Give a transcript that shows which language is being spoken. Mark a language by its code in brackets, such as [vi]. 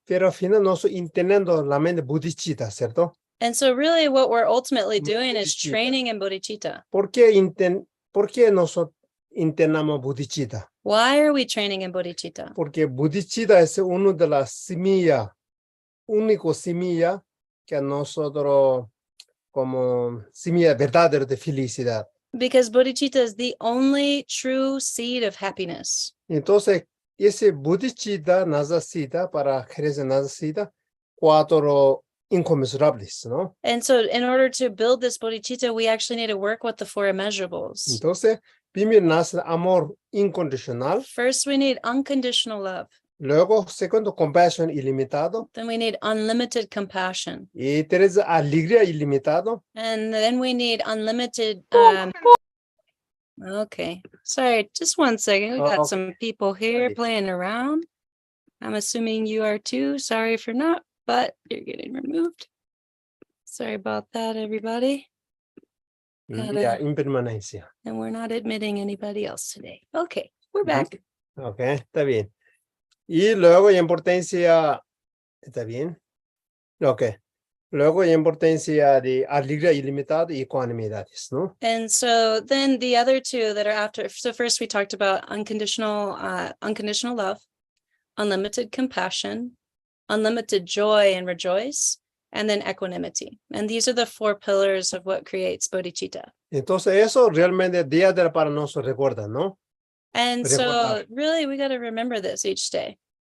[es] Pero al final nosotros entendemos la mente bodhicitta, ¿cierto? [en] And so really what we're ultimately doing is training in bodhicitta. [es] ¿Por qué nosotros intentamos bodhicitta? [en] Why are we training in bodhicitta? [es] Porque bodhicitta es uno de las semillas, único semilla que nosotros como semilla verdadera de felicidad. [en] Because bodhicitta is the only true seed of happiness. [es] Entonces, ese bodhicitta necesita, para crecer necesita cuatro inconmensurables, ¿no? [en] And so in order to build this bodhicitta, we actually need to work with the four immeasurables. [es] Entonces, primero nace amor incondicional. [en] First, we need unconditional love. [es] Luego, segundo, compasión ilimitado. [en] Then we need unlimited compassion. [es] Y tres, alegría ilimitado. [en] And then we need unlimited okay, sorry, just one second. We got okay. some people here playing around. I'm assuming you are too. Sorry for not, but you're getting removed. Sorry about that, everybody. [es] Ya, impermanencia. [en] And we're not admitting anybody else today. Okay, we're back. [es] Okay, está bien. Y luego importancia, ¿está bien? Okay. Luego importancia de alegría ilimitada y ecuanimidades, ¿no? [en] And so then the other two that are after, so first we talked about unconditional love, unlimited compassion, unlimited joy and rejoice, and then equanimity. And these are the four pillars of what creates bodhicitta. [es] Entonces eso realmente día a día para nosotros recuerda, ¿no? [en] And so really we got to remember this each day.